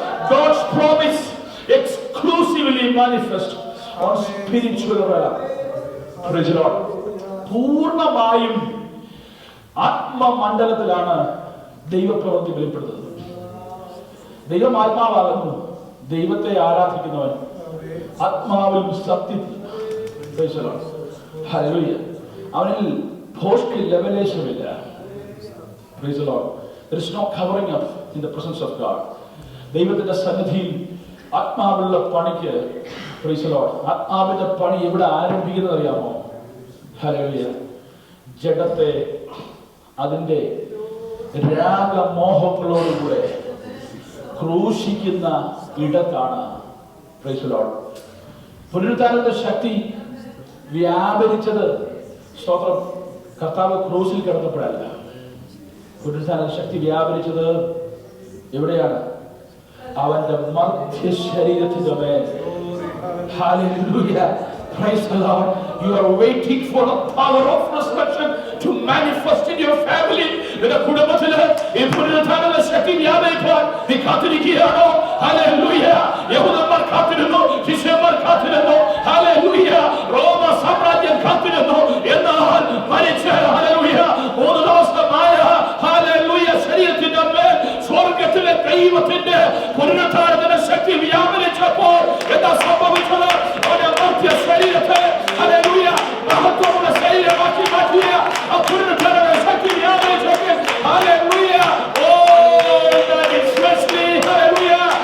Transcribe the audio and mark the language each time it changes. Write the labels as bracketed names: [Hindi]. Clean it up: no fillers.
[English] God's promise exclusively manifest on spiritual realm. Praise the Lord. [Malayalam] പൂർണ്ണമായും ആത്മമണ്ഡലത്തിലാണ് ദൈവപ്രവൃത്തി വെളിപ്പെടുന്നത്. ദൈവം ആത്മാവാകുന്നു. ദൈവത്തെ ആരാധിക്കുന്നവൻ ആത്മാവിൽ സത്യത്തിൽ, [English] Praise the Lord. [Malayalam] Hallelujah. അവനിൽ ഭോഷ്ക് ലെവലേശമില്ല. [English] Praise the Lord. There is no covering up in the presence of God. [Malayalam] ദൈവത്തിന്റെ സന്നിധിയിൽ ആത്മാവുള്ള പണിക്ക്, [English] Praise the Lord, [Malayalam] ആത്മാവിന്റെ പണി എവിടെ ആരംഭിക്കുന്നത് അറിയാമോ? ഹല്ലേലൂയ. ജഡത്തെ അതിന്റെ രാഗമോഹങ്ങളോടുകൂടെ ക്രൂശിക്കുന്ന ഇടത്താണ്. [English] Praise the Lord. [Malayalam] പുനരുത്ഥാനത്തിന്റെ ശക്തി വ്യാപരിച്ചത് സ്തോത്രം കർത്താവ് ക്രൂശിൽ കിടന്നപ്പോഴല്ല. പുനരുത്ഥാന ശക്തി വ്യാപരിച്ചത് എവിടെയാണ്? അവന്റെ മധ്യ ശരീരത്തിന്റെ മേൽ. Hallelujah. [English] Praise the Lord. You are waiting for the power of resurrection to manifest in your family. [Malayalam] നിന്റെ കുടുംബത്തിൽ ഈ പുനരുത്ഥാനത്തിന്റെ ശക്തി വ്യാപരിക്കാൻ നീ കാത്തിരിക്കുകയാണോ? Hallelujah. യഹൂദന്മാർ കാത്തിരുന്നു, ശിഷ്യന്മാർ കാത്തിരുന്നു. Hallelujah. റോമ സാമ്രാജ്യം കാത്തിരുന്നു. എന്നാൽ മരിച്ച Hallelujah 3 ദിവസമായ Hallelujah ശരീരത്തിന്റെ മേൽ സ്വർഗ്ഗത്തിലെ ദൈവത്തിന്റെ പുനരുത്ഥാനത്തിന്റെ ശക്തി വ്യാപരിച്ചപ്പോൾ എന്താ സംഭവിച്ചത്? അവന്റെ മധ്യ ശരീരത്തെ Hallelujah മഹത്വമുള്ള ശരീരമാക്കി മാറ്റിയ ആ പുനരുത്ഥാനത്തിന്റെ ശക്തി വ്യാപരിച്ചപ്പോൾ Hallelujah. [English] Oh, that is freshly Hallelujah.